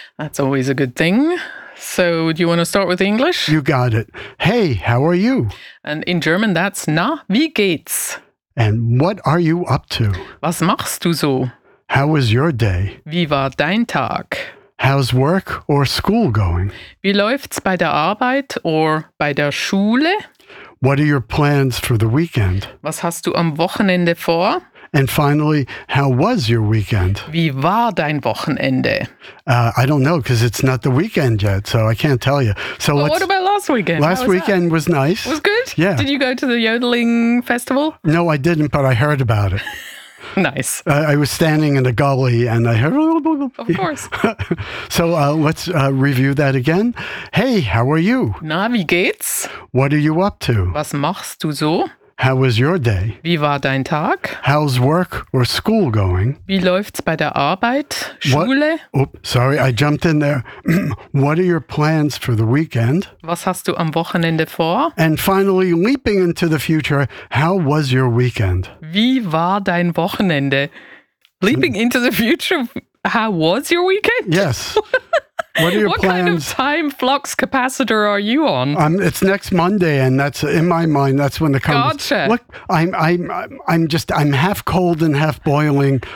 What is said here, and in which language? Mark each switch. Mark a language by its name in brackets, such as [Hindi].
[English] That's always a good thing. So do you want to start with English? You got it. Hey, how are you? And in German, that's [German] Na, wie geht's? [English] And what are you up to? [German] Was machst du so? [English] How was your day? [German] Wie war dein Tag? [English] How's work or school going? [German] Wie läuft's bei der Arbeit [English] or [German] bei der Schule? [English] What are your plans for the weekend? [German] Was hast du am Wochenende vor? [English] And finally, how was your weekend? [German] Wie war dein Wochenende? [English] I don't know, because it's not the weekend yet, so I can't tell you. So well, what about last weekend? Last weekend was nice. It was good? Yeah. Did you go to the yodeling festival? No, I didn't, but I heard about it. Nice. I was standing in a gully, and I heard... Of course. So let's review that again. Hey, how are you? [German] Na, wie geht's? [English] What are you up to? [German] Was machst du so? [English] How was your day? [German] Wie war dein Tag? [English] How's work or school going? [German] Wie läuft's bei der Arbeit? Schule? [English] Sorry, I jumped in there. What are your plans for the weekend? [German] Was hast du am Wochenende vor? [English] And finally, leaping into the future, how was your weekend? [German] Wie war dein Wochenende? [English] Leaping into the future, how was your weekend? Yes. What are your plans? What kind of time flux capacitor are you on? It's next Monday, and that's in my mind. That's when the gotcha. Look, I'm half cold and half boiling.